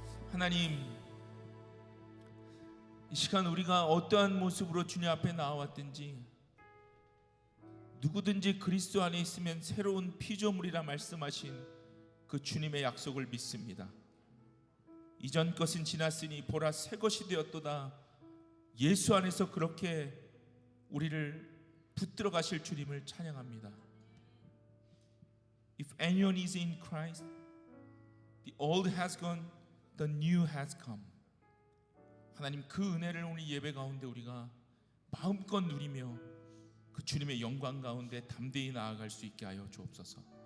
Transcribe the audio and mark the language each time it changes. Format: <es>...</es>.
<ko>하나님, 이 시간 우리가 어떠한 모습으로 주님 앞에 나왔든지 누구든지 그리스도 안에 있으면 새로운 피조물이라 말씀하신 그 주님의 약속을 믿습니다. 이전 것은 지났으니 보라 새 것이 되었도다. 예수 안에서 그렇게 우리를 붙들어 가실 주님을 찬양합니다.</ko> <en>If anyone is in Christ, the old has gone, the new has come.</en> <ko>하나님, 그 은혜를 오늘 예배 가운데 우리가 마음껏 누리며 그 주님의 영광 가운데 담대히 나아갈 수 있게 하여 주옵소서.</ko>